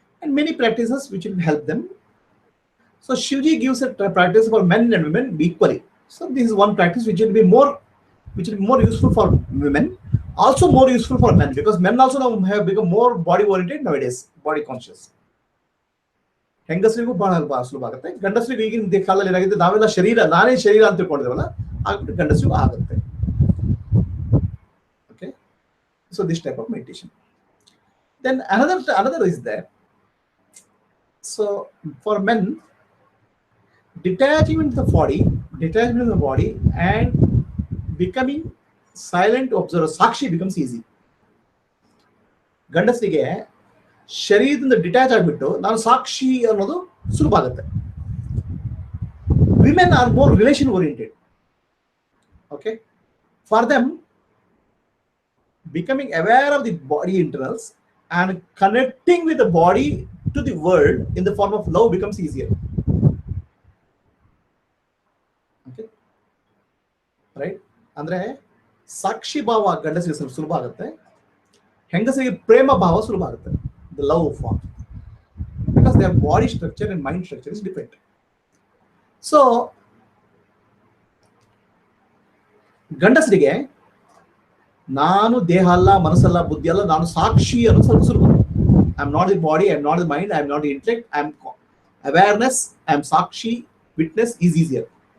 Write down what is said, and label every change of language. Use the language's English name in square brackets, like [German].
[English] And many practices which will help them. So Shivji gives a practice for men and women equally. So this is one practice which will be more useful for women, also more useful for men, because men also now have become more body oriented nowadays, body conscious. [Kannada] ಹೆಂಗಸರಿಗೂ ಬಹಳ ಸುಲಭ ಆಗುತ್ತೆ. ಗಂಡಸರಿಗೂ ಈಗಿನ ಕಾಲದಲ್ಲಿ ಏನಾಗಿದೆ, ನಾವೆಲ್ಲ ನಾನೇ ಶರೀರ ಅಂತ ತಿಳ್ಕೊಂಡಿದ್ದೇವಲ್ಲ, ಆಗ್ಬಿಟ್ಟು ಗಂಡಸರಿಗೂ ಆಗುತ್ತೆ. [English] Okay, so this type of meditation. Then another is there. So for men, detaching into the body and becoming silent observer, ಸಾಕ್ಷಿ becomes easy. [Kannada] ಗಂಡಸರಿಗೆ ಶರೀರದಿಂದ ಡಿಟ್ಯಾಚ್ ಆಗಿಬಿಟ್ಟು ನಾನು ಸಾಕ್ಷಿ ಅನ್ನೋದು ಸುಲಭ ಆಗುತ್ತೆ. [English] Women are more relation oriented. Okay, for them becoming aware of the body internals and connecting with the body to the world in the form of love becomes easier. Okay, right? [Kannada] ಅಂದ್ರೆ ಸಾಕ್ಷಿ ಭಾವ ಗಂಡಸರಿಗೆ ಸ್ವಲ್ಪ ಸುಲಭ ಆಗುತ್ತೆ, ಹೆಂಗಸರಿಗೆ ಪ್ರೇಮ ಭಾವ ಸುಲಭ ಆಗುತ್ತೆ. [English] The love form, because their body structure and mind structure is different. [Kannada] So ಗಂಡಸರಿಗೆ ನಾನು ದೇಹ ಅಲ್ಲ ಮನಸ್ಸಲ್ಲ ಬುದ್ಧಿ ಅಲ್ಲ, ನಾನು ಸಾಕ್ಷಿ ಅನ್ನೋದು ಸ್ವಲ್ಪ ಸುಲಭ. [English] I am not the body, I am not the mind, I am not the intellect, I am awareness, I am ಸಾಕ್ಷಿ, witness is easier.